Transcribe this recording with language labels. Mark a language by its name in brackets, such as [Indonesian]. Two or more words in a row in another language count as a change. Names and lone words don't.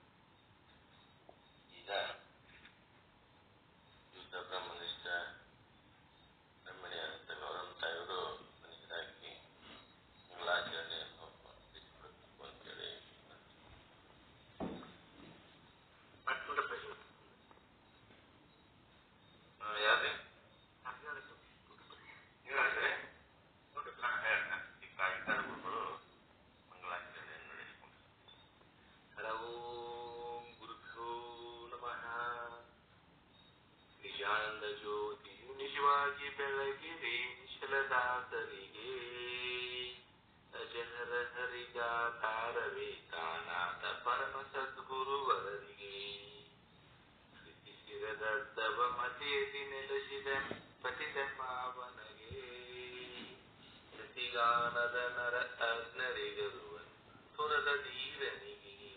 [Kannada] ಈಗ ಶುದ್ಧ ಬ್ರಹ್ಮನಿಷ್ಠ ಬ್ರಹ್ಮಣಿಯಾದಂಥ ಗೌರವಂತ ಇವರು ಮನುಷ್ಯರಾಗಿ ಮಂಗಳಾಚರಣೆಯನ್ನು ತಿಳಿಸಿಕೊಡಬೇಕು ಅಂತೇಳಿ ಯಾರೇ ಗುರುಗಳು ಮಂಗಳಾಚರಣೆಯನ್ನು ನಡೆಸಿಕೊಂಡು [Sanskrit] ಹರ ಓಂ ಗುರುಭ್ಯೋ ನಮಃ. [Kannada] ನಿಜಾನಂದ ಜ್ಯೋತಿಯು ನಿಜವಾಗಿ ಬೆಳಗಿರಿ ನಿಶ್ಚಲದಾಸರಿಗೆ, ಅಜಹರ ಹರಿಗಾತಾರವೇ ತಾನಾದ ಪರಮ ಸದ್ಗುರುವರರಿಗೆ, ಸ್ಥಿತಿಸಿರದರ್ಧವ ಮತಿಯಲ್ಲಿ ನೆಲೆಸಿದ ಪತಿತ ಪಾವನಗೆ, ಪ್ರತಿಗಾನದ ನರ ಅಗ್ನರಿಗರುವ ತುರದ ಧೀರನಿಗೆ,